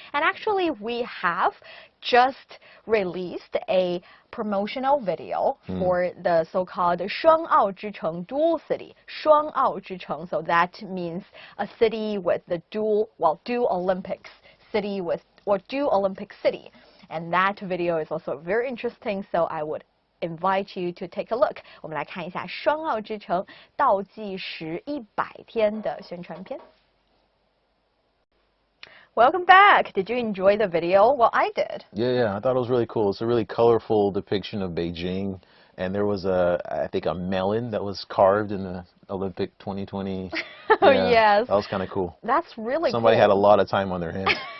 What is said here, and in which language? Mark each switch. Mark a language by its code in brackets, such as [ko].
[en] And actually we have just released a promotional video for the so-called 双奥之城 dual city. 双奥之城, so that means a city with the dual Olympics city with, or dual Olympic city. And that video is also very interesting, so I would invite you to take a look. [zh] 我们来看一下双奥之城倒计时100天的宣传片。 [en] Welcome back. Did you enjoy the video? Well, I did. Yeah, I thought it was really cool. It's a really colorful depiction of Beijing. And there was I think a melon that was carved in the Olympic 2020. Oh, yes. That was kind of cool. That's really Somebody cool. had a lot of time on their hands.